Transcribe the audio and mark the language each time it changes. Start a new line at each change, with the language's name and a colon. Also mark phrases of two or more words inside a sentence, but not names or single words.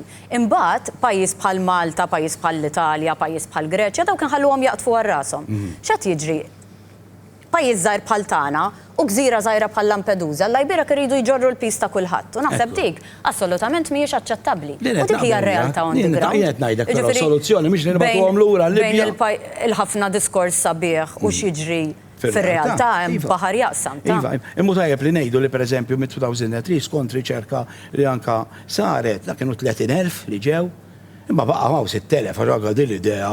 Maltese: Imbagħad pajjiż bħal Malta, pajjiż bħal l-Italja, pajjiż bħal Greċja dawk inħalluhom jaqtfu għar rashom. X'qed jiġri? Pajjiż żgħir bħal tagħna u gżira żgħira bħal Lampedusa, alla jbirek iridu jġorru l-pis ta' kulħadd. U naħseb dik assolutament mhijiex aċċettabbli. U dik hija r-realtà
English: on the ground.
Maltese: Qed ngħidek però soluzzjoni mhix nibatuhom lura l-Libja. Bejn il-ħafna diskors sabiħ u x'jiġri fir-realtà hemm baħar jaqsam. Imma tajjeb li ngħidu li pereżempju mit-2003 skont riċerka li anka saret dak kienu 30,000 li ġew, imma baqa' hawn 6,000 raga din l-idea.